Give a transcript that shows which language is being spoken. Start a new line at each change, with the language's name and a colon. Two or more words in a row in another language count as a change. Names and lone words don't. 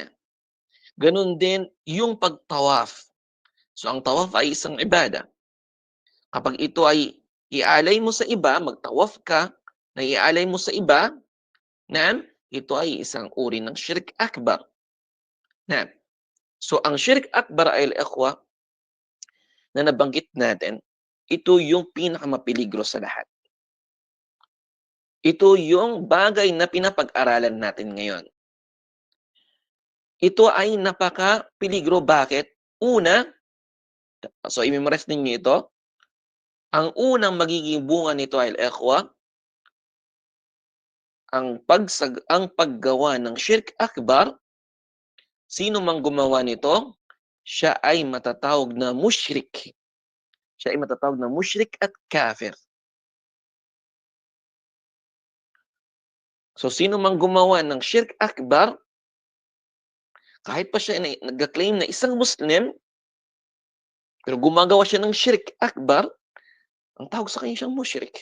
Filipino: Ganun din yung pagtawaf. So, ang tawaf ay isang ibada. Kapag ito ay ialay mo sa iba, magtawaf ka, na ialay mo sa iba, na ito ay isang uri ng
Arabic: شرك أكبر.
Filipino: Na, so, ang
Arabic: شرك أكبر
Filipino: ay al-ikhwa na nabanggit natin, ito yung pinakamapeligro sa lahat. Ito yung bagay na pinapag-aralan natin ngayon. Ito ay napaka-peligro. Bakit? Una, so i-memorize ninyo ito, ang unang magiging bunga nito ay al-ikhwa, ang paggawa ng
Arabic: شرك أكبر,
Filipino: sino mang gumawa nito, siya ay matatawag na mushrik. Siya ay matatawag na mushrik at kafir. So, sino mang gumawa ng
Arabic: شرك أكبر,
Filipino: kahit pa siya nag-claim na isang Muslim, pero gumagawa siya ng
Arabic: شرك أكبر,
Filipino: ang tawag sa kanya siyang mushrik.